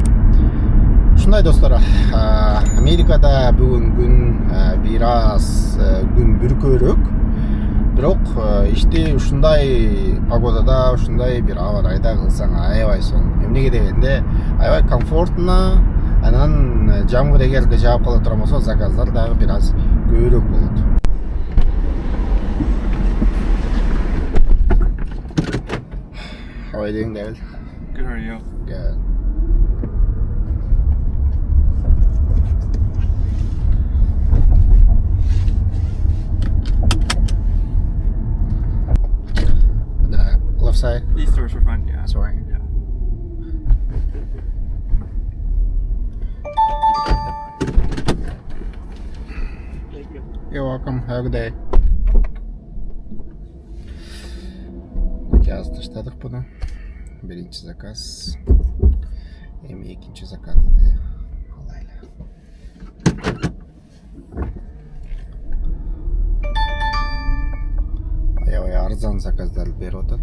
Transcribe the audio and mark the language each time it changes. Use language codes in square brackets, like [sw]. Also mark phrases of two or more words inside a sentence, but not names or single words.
[ky] Ушундай достор, Америкада бүгүн күн бир аз күн бүркөөрөөк. Бирок ишти ушундай погодада, ушундай бир аба ырайда кылсаң аябай сонун. Эмнеге дегенде, аябай комфортно. Анан жамгыр эгерде жаап кала турган болсо, заказдар дагы бир аз көбүрөөк болот. [en] How are you doing, David? Good, how are you? Good. The left side? These doors are fine, yeah. Sorry. Yeah. Thank you. You're welcome. Have a good day. [ky] Аз таштадык буну. Биринчи заказ. Эми экинчи заказды алайлы. Аябай арзан заказдар берип атат.